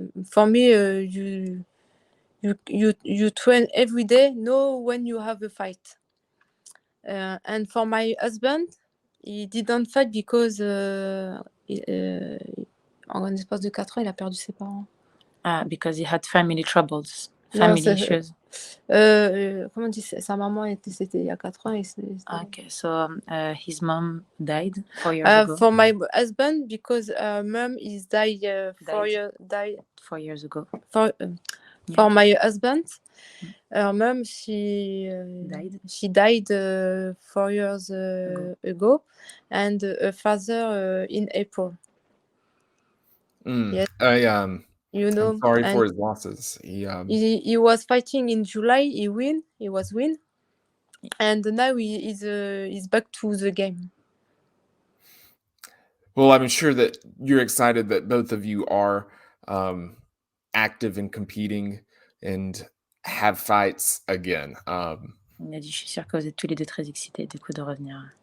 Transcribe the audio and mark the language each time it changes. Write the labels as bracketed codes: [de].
[en] For me, you train every day, know when you have a fight. And for my husband, he didn't fight because [fr] en un espace de 4 ans, il a perdu ses parents. [en] Because he had family troubles, issues. [fr] Comment on dit, sa maman c'était il y a 4 ans. [en] Okay, so his mom died 4 years ago. For my husband, because mom is died 4 years ago. For my husband, her mom she died 4 years ago, and her father in April. Yes. You know, I'm sorry for his losses. He was fighting in July. He was win, and now he's back to the game. Well, I'm sure that you're excited that both of you are active and competing and have fights again. [fr] Il a dit, je suis sûre que vous êtes tous les deux très excités du coup de revenir.